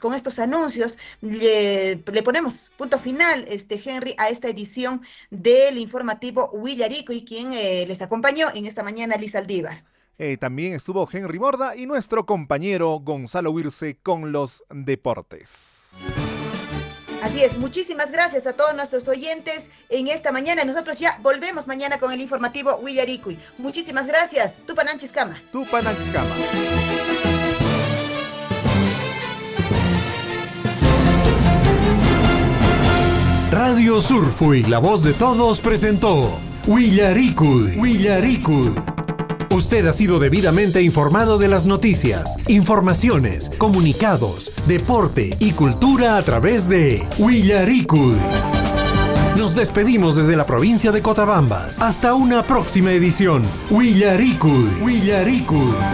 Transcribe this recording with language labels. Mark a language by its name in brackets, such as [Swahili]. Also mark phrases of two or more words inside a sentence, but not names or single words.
[Spanish] Con estos anuncios le ponemos punto final, Henry, a esta edición del informativo Huillarico y quien les acompañó en esta mañana, Liz Aldívar. También estuvo Henry Borda y nuestro compañero Gonzalo Huirce con los deportes. Así es, muchísimas gracias a todos nuestros oyentes en esta mañana. Nosotros ya volvemos mañana con el informativo Huillaricuy. Muchísimas gracias. Tupananchiskama. Tupananchiskama. Radio Surfuy, la voz de todos, presentó Huillaricuy. Usted ha sido debidamente informado de las noticias, informaciones, comunicados, deporte y cultura a través de Huillaricuy. Nos despedimos desde la provincia de Cotabambas. Hasta una próxima edición. Huillaricuy.